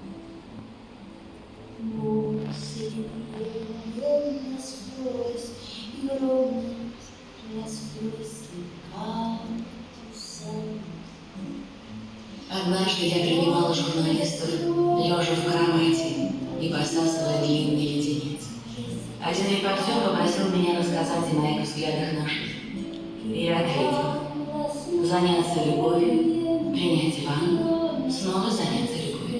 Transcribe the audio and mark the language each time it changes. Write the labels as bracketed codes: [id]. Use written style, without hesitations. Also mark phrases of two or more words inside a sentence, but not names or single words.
[es] No sé qué tienen las flores y olor a las flores del Campo Santo. [ru] Однажды я принимала журналистов, лежа в кровати и посасывая длинный леденец. Один репортер попросил меня рассказать о моих взглядах на жизнь. И я ответила: заняться любовью, принять ванну, снова заняться любовью.